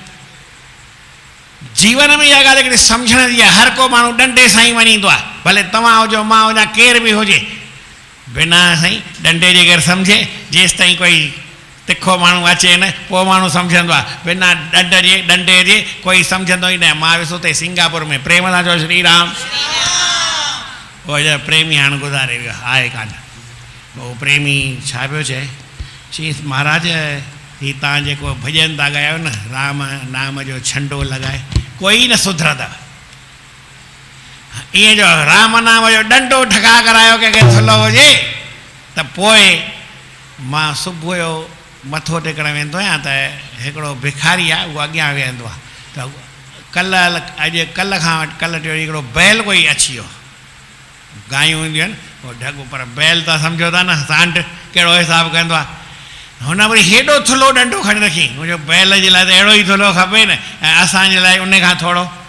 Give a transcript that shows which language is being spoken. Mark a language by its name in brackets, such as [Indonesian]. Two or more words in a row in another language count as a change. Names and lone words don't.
[Sindhi] जीवन में इहा ॻाल्हि हिकिड़ी सम्झण जी आहे, हर को माण्हू डंडे सां ई मञींदो आहे, भले तव्हां हुजो मां हुजां केर बि हुजे, बिना साईं डंडे जे करे सम्झे जेसि ताईं कोई तिखो माण्हू अचे न पोइ माण्हू सम्झंदो आहे, बिना डंडे जे कोई सम्झंदो ई न। मां वियुसि हुते सिंगापुर में, प्रेम सां चओ श्री राम। पोइ प्रेमी हाणे गुज़ारे वियो आहे कान। पोइ प्रेमी छा पियो चए, चईंसि महाराज ही तव्हां जेको भॼन था ॻायो न, राम नाम जो छंडो लॻाए कोई न सुधरंदव, ईअं जो राम नाम जो डंडो ठका करायो कंहिंखे थुलो हुजे त पोइ मां सुबुह जो मथो टेकण वेंदो आहियां त हिकिड़ो भिखारी आहे उहो अॻियां वेहंदो आहे, त कल्ह खां वठी कल्ह टियों ॾींहुं हिकिड़ो बैल कोई अची वियो, गायूं ईंदियूं आहिनि उहो ढगो, पर बैल त सम्झो था न सांड कहिड़ो हिसाबु कंदो आहे, हुन वरी हेॾो थुलो डंडो खणी रखी, मुंहिंजो बैल जे लाइ त अहिड़ो ई थुलो खपे न, ऐं असांजे लाइ उन खां थोरो।